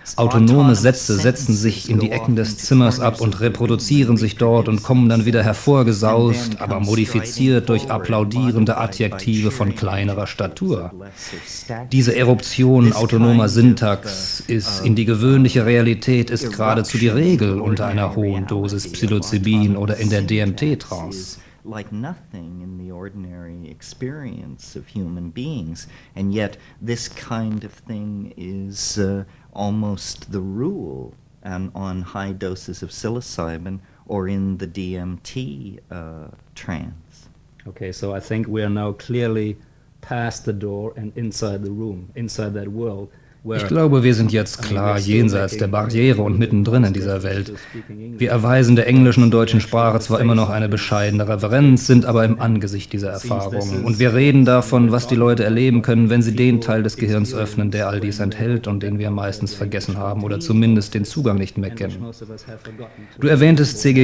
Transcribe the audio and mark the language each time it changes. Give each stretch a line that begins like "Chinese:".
German: Autonome Sätze setzen sich in die Ecken des Zimmers ab und reproduzieren sich dort und kommen dann wieder hervorgesaust, aber modifiziert durch applaudierende Adjektive von kleinerer Statur. Diese Eruption autonomer Syntax ist in die gewöhnliche Realität, ist geradezu die Regel unter einer hohen Dosis Psilocybin oder in der DMT-Trance.
English: Like nothing in the ordinary experience of human beings, and yet this kind of thing is almost the rule on high doses of psilocybin or in the DMT trance. Okay, so I think we are now clearly past the door and inside the room, inside that world.
German: Ich glaube, wir sind jetzt klar jenseits der Barriere und mittendrin in dieser Welt. Wir erweisen der englischen und deutschen Sprache zwar immer noch eine bescheidene Reverenz, sind aber im Angesicht dieser Erfahrungen. Und wir reden davon, was die Leute erleben können, wenn sie den Teil des Gehirns öffnen, der all dies enthält und den wir meistens vergessen haben oder zumindest den Zugang nicht mehr kennen. Du erwähntest C.G.